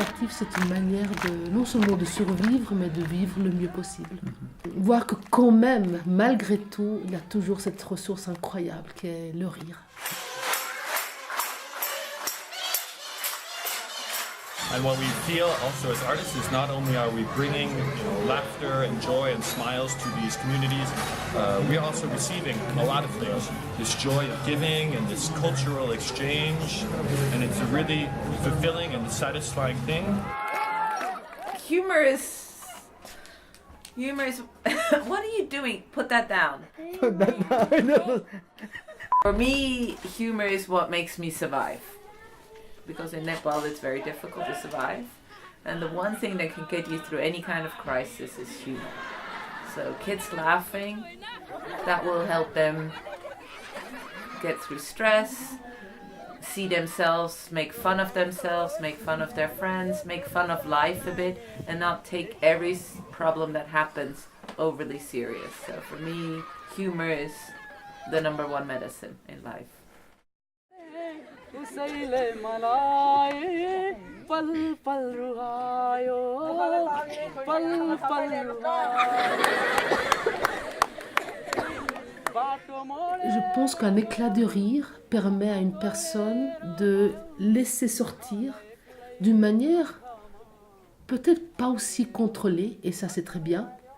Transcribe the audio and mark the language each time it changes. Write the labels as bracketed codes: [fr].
[fr] C'est une manière non seulement de survivre, mais de vivre le mieux possible. Voir que quand même, malgré tout, il y a toujours cette ressource incroyable qui est le rire. [en] And what we feel also as artists is not only are we bringing laughter and joy and smiles to these communities, we are also receiving a lot of things. This joy of giving and this cultural exchange, and it's a really fulfilling and satisfying thing. Humor is... What are you doing? Put that down. Put that down. For me, humor is what makes me survive. Because in Nepal it's very difficult to survive. And the one thing that can get you through any kind of crisis is humor. So kids laughing, that will help them get through stress, see themselves, make fun of themselves, make fun of their friends, make fun of life a bit, and not take every problem that happens overly serious. So for me, humor is the #1 medicine in life. [fr] Je pense qu'un éclat de rire permet à une personne de laisser sortir d'une manière peut-être pas aussi contrôlée, et ça c'est très bien,